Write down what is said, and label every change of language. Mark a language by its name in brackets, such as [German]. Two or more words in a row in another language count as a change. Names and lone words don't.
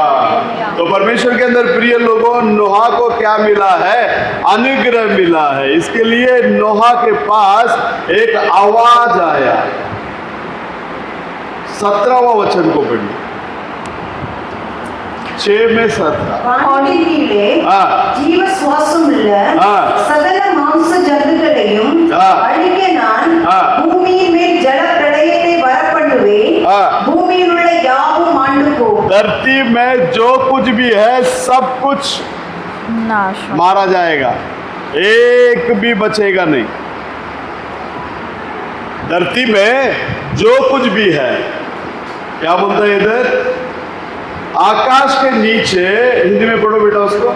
[Hindi] तो परमेश्वर के अंदर प्रिय लोगों, नोहा को क्या मिला है, अनुग्रह मिला है। इसके लिए नोहा के पास एक आवाज आया। 17वां वचन को पढ़िए, 6 में 17। [Tamil] வானத்திலே ஜீவ சுவாசம் உள்ள சகல மாம்ச ஜந்துக்களையும் அழிக்க நான் பூமியின் மேல் ஜல பிரளயத்தை வரப்பண்ணுவேன், பூமியில் உள்ள யாவும் மாண்டு போகும்। [Hindi] धरती में जो कुछ भी है सब कुछ नाश मारा जाएगा, एक भी बचेगा नहीं। धरती में जो कुछ भी है क्या बोलता है इधर? आकाश के नीचे, हिंदी में पढ़ो बेटा उसको।